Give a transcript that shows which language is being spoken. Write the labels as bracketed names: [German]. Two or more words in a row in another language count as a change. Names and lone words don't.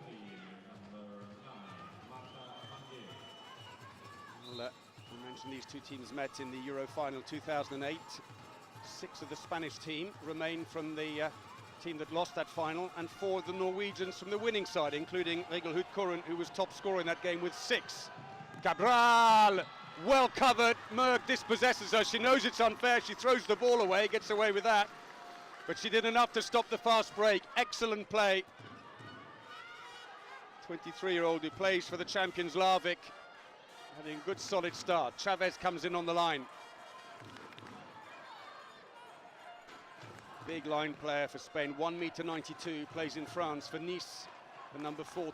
[English] Well, I mentioned these two teams met in the Euro final 2008. 6 of the Spanish team remain from the team that lost that final, and 4 of the Norwegians from the winning side, including Egil Hudkorun, who was top scorer in that game with 6. Cabral, well covered. Mørk dispossesses her. She knows it's unfair. She throws the ball away, gets away with that. But she did enough to stop the fast break. Excellent play. 23-year-old who plays for the champions Larvik, having a good solid start. Chavez comes in on the line. Big line player for Spain, 1.92 m, plays in France for Nice, the number 14.